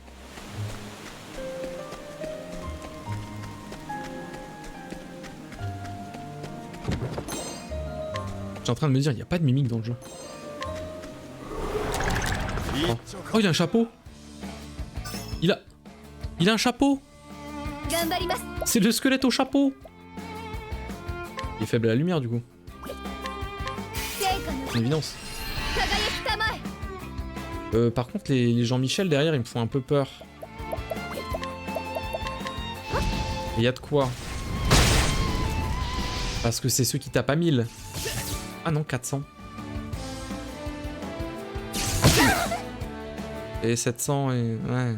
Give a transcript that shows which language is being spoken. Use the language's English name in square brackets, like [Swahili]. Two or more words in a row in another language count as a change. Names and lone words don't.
[French] J'étais en train de me dire, il n'y a pas de mimique dans le jeu. Oh, il a un chapeau. Il a un chapeau. [Japanese] 頑張ります [French] C'est le squelette au chapeau. Il est faible à la lumière du coup. [Japanese] 成果の [French] C'est une évidence. [Japanese] 輝きたまえ [French] Par contre, les Jean-Michel derrière, ils me font un peu peur. Il y a de quoi. Parce que c'est ceux qui tapent à 1000. Ah non, 400. Et 700 et... Ouais.